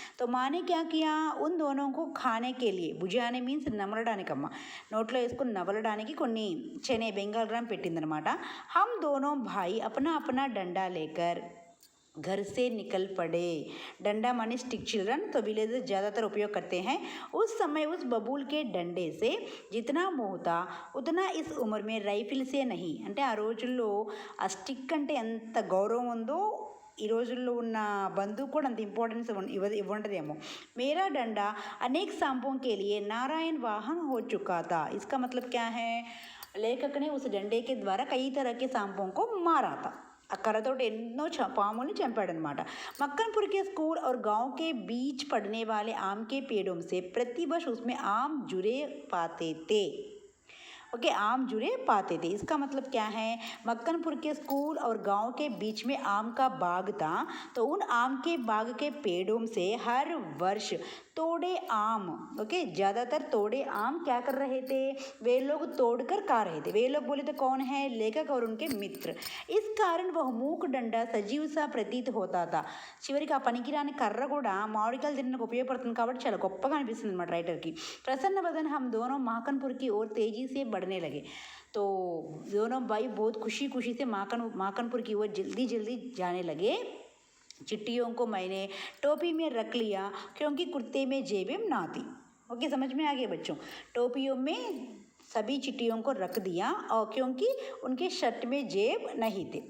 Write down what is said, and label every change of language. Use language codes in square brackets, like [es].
[hi] तो माँ ने क्या किया, उन दोनों को खाने के लिए, बुझाने मीन्स [te] నమలడానికమ్మ, నోట్లో వేసుకుని నవలడానికి కొన్ని [hi] चने [te] బెంగాల్ గ్రామ్ పెట్టిందనమాట। [hi] हम दोनों भाई अपना अपना डंडा लेकर घर से निकल पड़े। डंडा माने स्टिक चिल्ड्रन, तो विलेजर्स ज़्यादातर उपयोग करते हैं। उस समय उस बबूल के डंडे से जितना मोह था उतना इस उम्र में राइफिल से नहीं। [te] అంటే ఆ రోజుల్లో ఆ స్టిక్ అంటే ఎంత గౌరవం ఉందో ఈ రోజుల్లో ఉన్న బంధువు కూడా అంత ఇంపార్టెన్స్ ఇవ్వండదేమో। [hi] मेरा डंडा अनेक सांपों के लिए नारायण वाहन हो चुका था। इसका मतलब क्या है, लेखक ने उस डंडे के द्वारा कई तरह के सांपों को मारा था। [te] ఆ కర్రతోటి ఎన్నో పాముల్ని చంపాడనమాట। [hi] मक्कनपुर के स्कूल और गांव के बीच पड़ने वाले आम के पेड़ों से प्रतिवर्ष उसमें आम जुड़े पाते थे। ओके, आम जुड़े पाते थे, इसका मतलब क्या है, मक्कनपुर के स्कूल और गांव के बीच में आम का बाग था। तो उन आम के बाग के पेड़ों से हर वर्ष तोड़े आम, ओके, ज़्यादातर तोड़े आम क्या कर रहे थे, वे लोग तोड़कर खा रहे थे। वे लोग बोले तो कौन है, लेखक और उनके मित्र। इस कारण वह मूक डंडा सजीव सा प्रतीत होता था। [te] చివరికి ఆ పనికిరాని కర్ర కూడా మామిడికాయలు తినడానికి ఉపయోగపడుతుంది కాబట్టి చాలా గొప్పగా అనిపిస్తుంది అన్నమాట రైటర్కి। [hi] प्रसन्न वदन हम दोनों माखनपुर की ओर तेजी से बढ़ने लगे। तो दोनों भाई बहुत खुशी खुशी से माखनपुर की ओर जल्दी जल्दी जाने लगे। चिट्ठियों को मैंने टोपी में रख लिया क्योंकि कुर्ते में जेबें ना थी। ओके, समझ में आ गया बच्चों। टोपियों में सभी चिट्ठियों को रख दिया और क्योंकि उनके शर्ट में जेब नहीं थे।